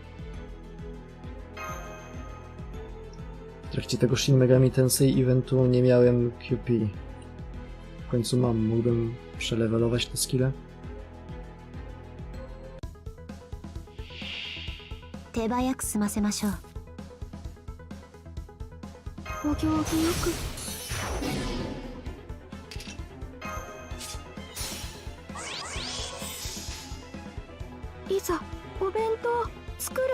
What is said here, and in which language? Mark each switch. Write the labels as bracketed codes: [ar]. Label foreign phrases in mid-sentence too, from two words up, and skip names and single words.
[pl] W trakcie tego Shin Megami Tensei eventu nie miałem QP. W końcu mam, mógłbym przelevelować te skille. [ja] 手早く済ませましょう。お行儀よく。いざお弁当作る。